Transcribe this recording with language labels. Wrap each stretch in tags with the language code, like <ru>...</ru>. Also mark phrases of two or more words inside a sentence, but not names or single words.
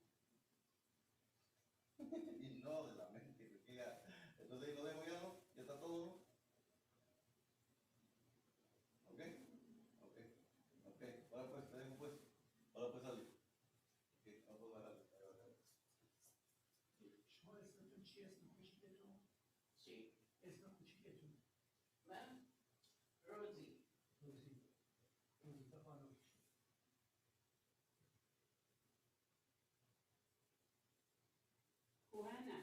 <es>Y no, de la mente, que ya. Entonces ahí lo dejo ya, ¿no? Ya está todo, ¿no? Ok, ok, ok. Ahora pues, te dejo pues. Ahora pues sale. Ok, vamos a darle.</es> <fa>شما اسمتون چی اسم کوچیکتون؟ چی؟ اسم کوچیکتون؟ من روزی. روزی. روزی به خانم. کوهنن.</fa>